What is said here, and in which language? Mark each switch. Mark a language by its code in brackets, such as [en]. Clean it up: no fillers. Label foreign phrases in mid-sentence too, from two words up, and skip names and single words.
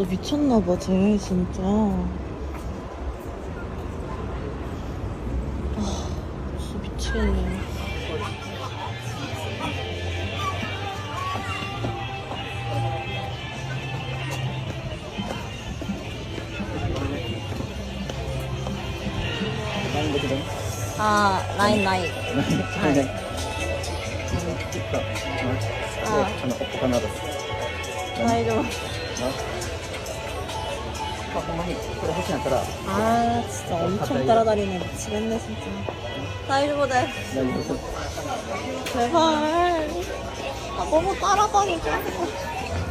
[ko] 미쳤나봐 쟤 진짜. 진짜 미치겠네. 아, 라인. [ja] 大丈夫。ほんまにこれ欲しいんやったら [ko] 아, 진짜 엄청 따라다니네. 미치겠네, 진짜. 다이조보다. [ja] 大丈夫です。 [ko] 제발. 아, 너무 따라다니고.